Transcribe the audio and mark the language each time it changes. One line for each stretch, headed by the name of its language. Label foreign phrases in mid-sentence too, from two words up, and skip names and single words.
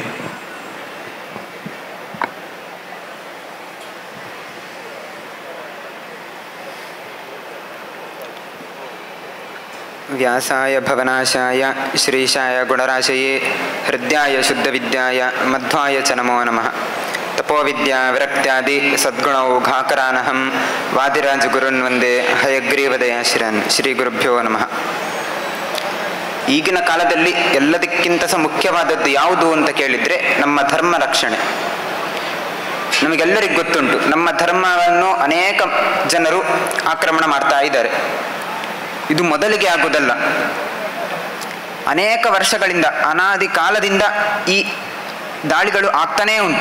Sanskrit: ವ್ಯಾಸಾಯ ಭವನಾಶಾಯ ಶ್ರೀಶಾಯ ಗುಣರಾಶಯೇ ಹೃದಯಾಯ ಶುದ್ಧವಿದ್ಯಾಯ ಮಧ್ವಾಯ ಚ ನಮೋ ನಮಃ. ತಪೋವಿದ್ಯಾ ವಿರಕ್ತ್ಯಾದಿ ಸದ್ಗುಣೌಘಾಕರಾನಹಂ ವಾದಿರಾಜ ಗುರುನ್ ವಂದೇ ಹಯಗ್ರೀವದಯಾಶಿರನ್. ಶ್ರೀ ಗುರುಭ್ಯೋ ನಮಃ.
Kannada: ಈಗಿನ ಕಾಲದಲ್ಲಿ ಎಲ್ಲದಕ್ಕಿಂತ ಸಹ ಮುಖ್ಯವಾದದ್ದು ಯಾವುದು ಅಂತ ಕೇಳಿದರೆ ನಮ್ಮ ಧರ್ಮ ರಕ್ಷಣೆ. ನಮಗೆಲ್ಲರಿಗೂ ಗೊತ್ತುಂಟು, ನಮ್ಮ ಧರ್ಮವನ್ನು ಅನೇಕ ಜನರು ಆಕ್ರಮಣ ಮಾಡ್ತಾ ಇದ್ದಾರೆ. ಇದು ಮೊದಲಿಗೆ ಆಗುವುದಲ್ಲ, ಅನೇಕ ವರ್ಷಗಳಿಂದ, ಅನಾದಿ ಕಾಲದಿಂದ ಈ ದಾಳಿಗಳು ಆಗ್ತಾನೇ ಉಂಟು.